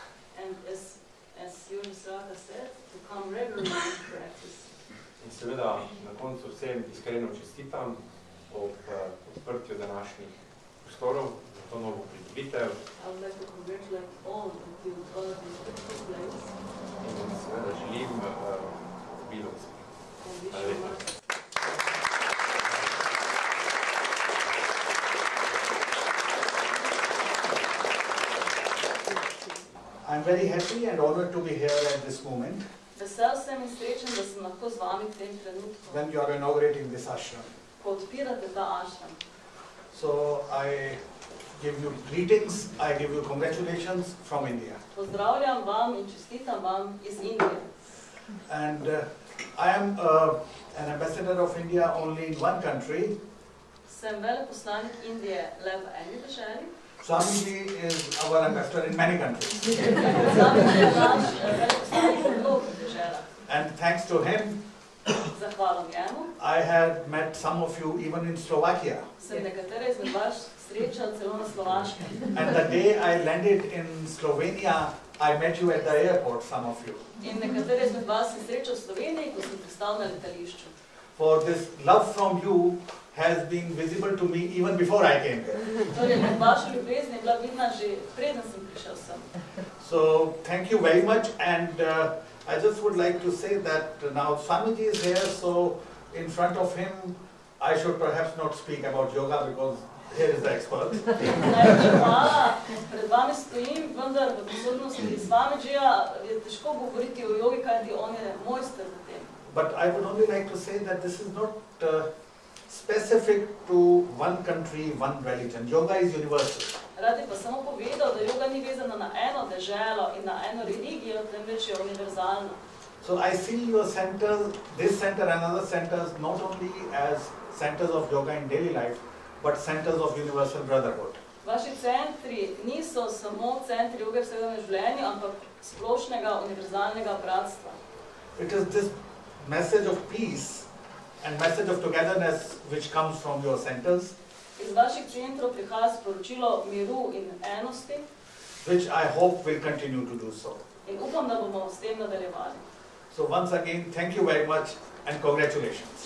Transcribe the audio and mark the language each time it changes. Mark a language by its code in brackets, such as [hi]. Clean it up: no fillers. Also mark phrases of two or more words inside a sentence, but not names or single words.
[sl] In seveda na koncu vsem iskreno čestitam ob odprtju današnjih prostorov za to novo pridobitev. In seveda želim obilo uspeha. Hvala lepa. [en] I'm very happy and honored to be here at this moment [sl] Vesel sem in srečen, da sem lahko z vami v tem trenutku, [en] when you are inaugurating this ashram. [sl] ko odpirate ta ashram. [en] So I give you greetings, I give you congratulations from India. [sl] Pozdravljam vam in čestitam vam iz Indije. [en] And I am an ambassador of India only in one country. [sl] Sem veleposlanik Indije le v eni deželi. [en] Swamiji is our ambassador in many countries. [sl] Swamiji je naš veleposlanik v mnogih deželah. [en] And thanks to him, [sl] Zahvalom njemu [en] I had met some of you even in Slovakia. [sl] sem nekatere izmed vas srečal celo na Slovaškem. [en] And the day I landed in Slovenia, I met you at the airport, some of you. [sl] In nekatere izmed vas sem srečal v Sloveniji, ko sem pristal na letališču. [en] For this love from you has been visible to me even before I came here. [sl] Torej, vaša ljubezen je bila vidna že preden sem prišel sem. [en] So, thank you very much, and I just would like to say that now Swamiji is here, so in front of him, I should perhaps not speak about yoga because here is the expert. [sl] Najlepša hvala, pred vami stojim, vendar v prisotnosti Swamijija je težko govoriti o jogi, kajti on je mojster v tem. [en] But I would only like to say that this is not specific to one country, one religion. Yoga is universal. [sl] Rad bi pa samo povedal, da yoga ni vezana na eno deželo in na eno religijo, temveč je univerzalna. [en] So I see your centers, this center and other centers, not only as centers of yoga in daily life, but centers of universal brotherhood. [sl] Vaši centri niso samo centri joge v vsakdanjem življenju, ampak splošnega univerzalnega bratstva. [en] It is this message of peace and message of togetherness which comes from your centers, [sl] Iz vaših centrov prihaja sporočilo miru in enosti which I hope will continue to do so. in upam, da bomo s tem nadaljevali. [en] So once again, thank you very much and congratulations.